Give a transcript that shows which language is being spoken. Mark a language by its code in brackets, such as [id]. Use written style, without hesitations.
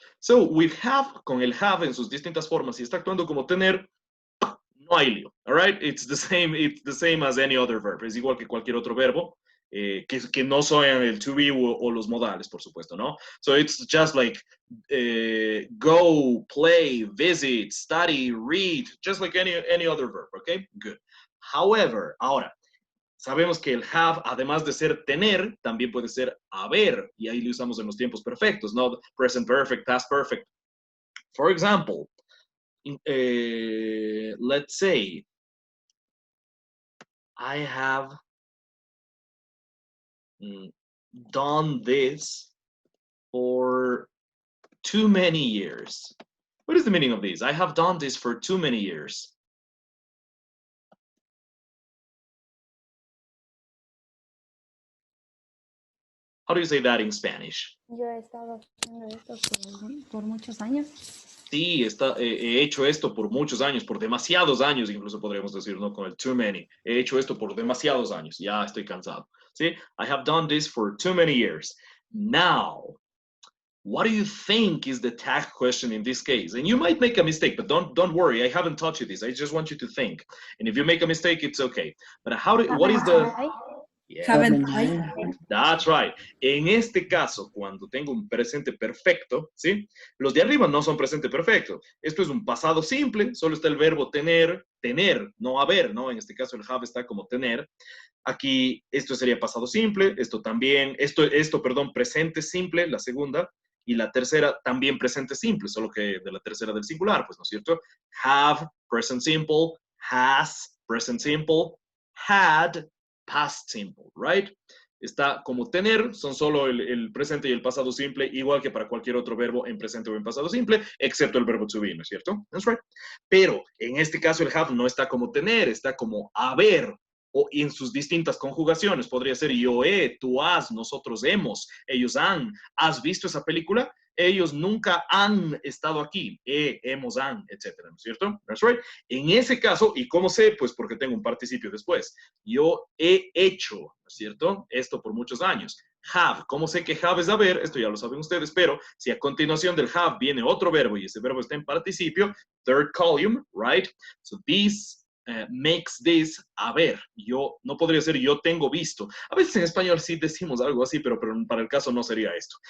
[en] So we have, [es] con el have en sus distintas formas, y está actuando como tener, no hay lío. [en] All right? It's the same as any other verb. [es] Es igual que cualquier otro verbo, que no sean el to be o los modales, por supuesto, ¿no? [en] So it's just like go, play, visit, study, read, just like any other verb, okay? Good. [es] However, ahora, sabemos que el have, además de ser tener, también puede ser haber, y ahí lo usamos en los tiempos perfectos, ¿no? [en] Present perfect, past perfect. For example, let's say, I have done this for too many years. What is the meaning of this? I have done this for too many years. How do you say that in Spanish? [es] Yo he estado haciendo esto por muchos años. Sí, he hecho esto por muchos años, por demasiados años, incluso podríamos decir, ¿no? Con el too many. He hecho esto por demasiados años. Ya estoy cansado. ¿Sí? [en] I have done this for too many years. Now, what do you think is the tag question in this case? And you might make a mistake, but don't worry. I haven't taught you this. I just want you to think. And if you make a mistake, it's okay. But what is the... Yeah. Haven't I? That's right. [es] En este caso, cuando tengo un presente perfecto, ¿sí? Los de arriba no son presente perfecto. Esto es un pasado simple, solo está el verbo tener, no haber, ¿no? En este caso el have está como tener. Aquí esto sería pasado simple, esto también, perdón, presente simple, la segunda, Y la tercera también presente simple, solo que de la tercera del singular, pues, ¿no es cierto? [en] Have, present simple, has, present simple, had, past simple, right? [es] Está como tener, son solo el presente y el pasado simple, igual que para cualquier otro verbo en presente o en pasado simple, excepto el verbo to be, ¿no es cierto? [en] That's right. [es] Pero en este caso el have no está como tener, está como haber, o en sus distintas conjugaciones. Podría ser yo he, tú has, nosotros hemos, ellos han. ¿Has visto esa película? Ellos nunca han estado aquí. Hemos, han, etcétera, ¿no es cierto? [en] That's right. [es] En ese caso, ¿y cómo sé? Pues porque tengo un participio después. Yo he hecho, ¿no es cierto? Esto por muchos años. Have, ¿cómo sé que have es haber? Esto ya lo saben ustedes, pero si a continuación del have viene otro verbo y ese verbo está en participio, [en] third column, right? So this makes this haber. [es] Yo, no podría ser yo tengo visto. A veces en español sí decimos algo así, pero para el caso no sería esto.